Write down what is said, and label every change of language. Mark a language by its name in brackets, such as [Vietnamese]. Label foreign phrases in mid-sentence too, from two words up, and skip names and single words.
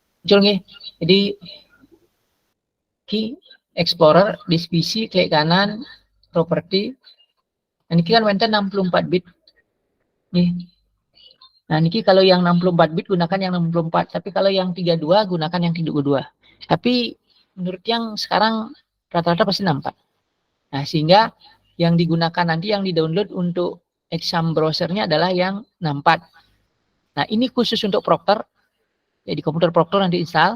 [Indonesian] muncul nggih. Jadi ki Explorer, divisi klik kanan, properti. Nah, [Balinese] niki kan wenten 64 bit. Nih. [Indonesian] Nah, niki kalau yang 64 bit gunakan yang 64, tapi kalau yang 32 gunakan yang 32. Tapi menurut yang sekarang rata-rata pasti 64. Nah, sehingga yang digunakan nanti yang di-download untuk [English] exam browsernya [Indonesian] adalah yang 64. Nah, ini khusus untuk Proctor. Jadi komputer Proctor nanti install.